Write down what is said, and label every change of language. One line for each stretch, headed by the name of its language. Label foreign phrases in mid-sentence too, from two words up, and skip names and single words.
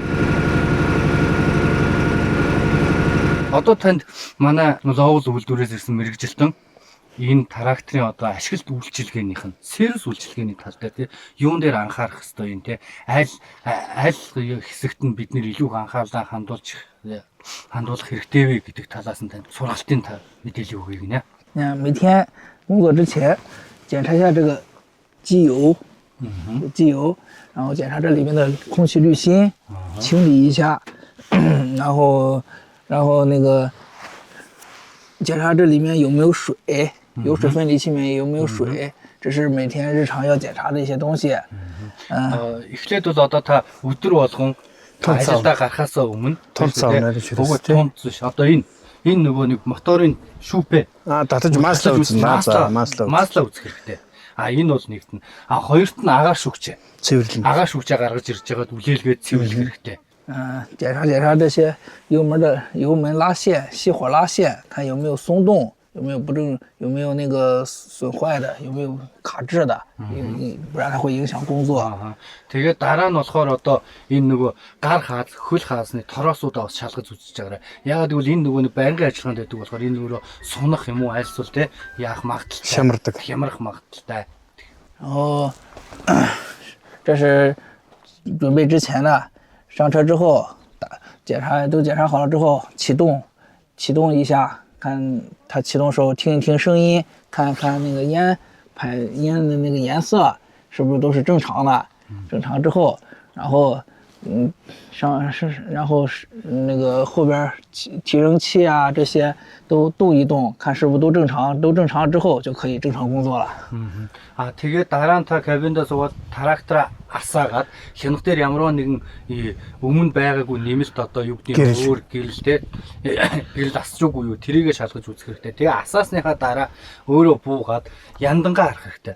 Mongolian: Одоо танд манай Lowell үйлдвэрээс ирсэн мэрэгжилтэн энэ тракторын одоо ашиглалт үйлчилгээнийх нь сервис үйлчилгээний тал дээр юун дээр анхаарах хэрэгтэй юм те аль хэсэгт нь бид нэр илүү анхаарлаа хандуулах хэрэгтэй вэ гэдэг талаас нь танд сургалтын мэдээлэл өгье гинэ.
Chinese: 每天工作之前检查一下这个机油，然后检查这里面的空气滤芯，清理一下，然后那个检查这里面有没有水，有水分离器里面有没有水，这是每天日常要检查的一些东西。
Mongolian: эхлээд бол одоо та өдөр болгон ажилдаа гарахаас өмнө тунц одоо энэ нөгөө нэг моторын шүүпэ татаж маслаа үзэх хэрэгтэй. Энэ бол нэгт нь. Хоёрт нь агаар шүгч. Цэвэрлэн. Агаар шүгчээ гаргаж ирж байгаад үлээлгээд цэвэрлэх хэрэгтэй.
Chinese: 检查这些油门拉线、熄火拉线，看有没有松动，有没有那个损坏的，有没有卡滞的，不然它会影响工作。
Mongolian: Тэгээд дараа нь болохоор одоо энэ нөгөө гар хаад, хөл хаасны тороосуудаа бас шалгаж үзэж байгаарай. Яагаад гэвэл энэ нөгөө байнгын ажиллагаанд байдаг болохоор энэ нөгөө сунах юм уу альсвал те яах магадaltaй. Хямрах магадaltaй.
Chinese: 然后这是准备之前的。上车之后，检查好了之后，启动一下，看它启动时候听一听声音，看看那个烟的那个颜色是不是都是正常的。正常之后，然后那个后边提升器啊这些都动一动，看是不是都正常，都正常之后就可以正常工作了。
Mongolian: тэгээд дараа нь та кабиндаа суугаад трактор асаагаад хянах дээр ямар нэгэн өмнө байгаагүй нэмэлт одоо юу гэдэг өөр гэрэл асчуугүй юу тэрийгэ шалгаж үзэх хэрэгтэй. Тэгээ асаасныхаа дараа өөрөө буугаад яндангаа харах хэрэгтэй.